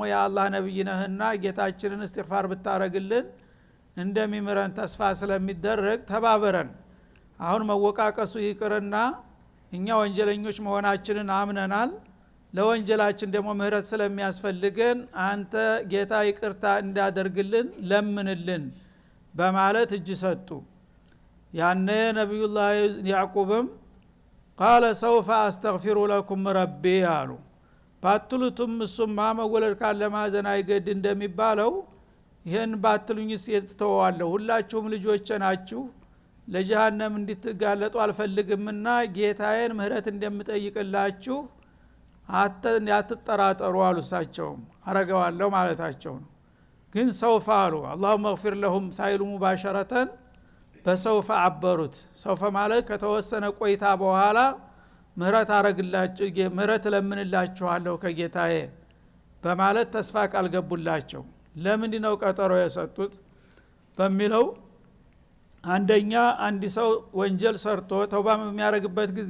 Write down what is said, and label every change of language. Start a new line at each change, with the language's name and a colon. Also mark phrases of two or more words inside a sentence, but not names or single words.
Amharic: የአላህ ነብይ ነህና ጌታችንን እስትግፋር ብታረግልን እንደሚምረን ተስፋ ስለሚደረግ ተባበረን። አሁን መወቃቀሱ ይቅርና እኛ ወንጀለኞች መሆናችንን አምነናል። ለወንጀላችን ደግሞ ምህረት ስለሚያስፈልገን አንተ ጌታ ይቅርታ እንዳደርግልን ለምንልን በማለት እጅ ሰጡ። ያነ ነብዩላህ ያዕቁብም
Arabic: قال سوف استغفر لكم ربي
Amharic: አሉ። ባትሉትም እሱማ መወለድ ካለ ማዘን አይገድ እንደሚባለው ይሄን ባትሉኝስ የተተዋለሁ ሁላችሁም ልጆቼ ናችሁ ለጀሃነም እንድትጋለጡ አልፈልግምና ጌታዬን ምህረት እንደምጠይቅላችሁ አትጠራጠሩ አሉሳቸውም አረጋዋለሁ ማለታቸው ነው። ግን ሰውፋ አሉ
Arabic: اللهم اغفر لهم
Amharic: ሳይሉ ሙባሸረተን በሰውፋ አበሩት። ሰውፋ ማለት ከተወሰነ ቆይታ በኋላ ምህረት አረግላችሁ ምህረት ለምንላችኋለሁ ከጌታዬ በማለት ተስፋ ቃል ገቡላቸው። ለምንድን ነው ቀጠሮ የሰጡት በሚለው አንደኛ አንድ ሰው ወንጀል ሰርቶ ተውባ የሚያረግበት ጊዜ